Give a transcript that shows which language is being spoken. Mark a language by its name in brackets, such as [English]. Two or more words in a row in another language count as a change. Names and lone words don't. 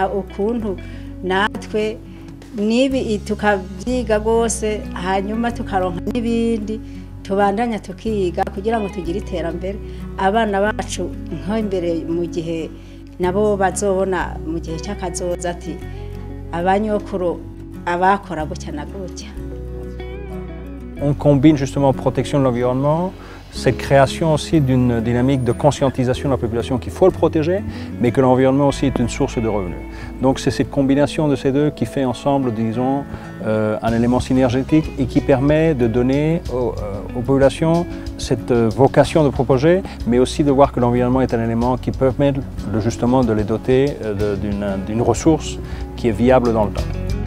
[Rundi] ukuntu natwe nibi tukabyiga rwose hanyuma tukaronka n'ibindi tubandanya tukiga kugira ngo tugire iterambere abana bacu nko imbere mu gihe nabo bazobona mu gihe cy'akazoza ati abanyokuru abakora gutya na gutya. [French] On combine justement protection de l'environnement, cette création aussi d'une dynamique de conscientisation de la population qu'il faut le protéger, mais que l'environnement aussi est une source de revenus. Donc c'est cette combinaison de ces deux qui fait ensemble, disons, un élément synergétique et qui permet de donner aux populations cette vocation de protéger, mais aussi de voir que l'environnement est un élément qui peut permettre justement de les doter d'une ressource qui est viable dans le temps.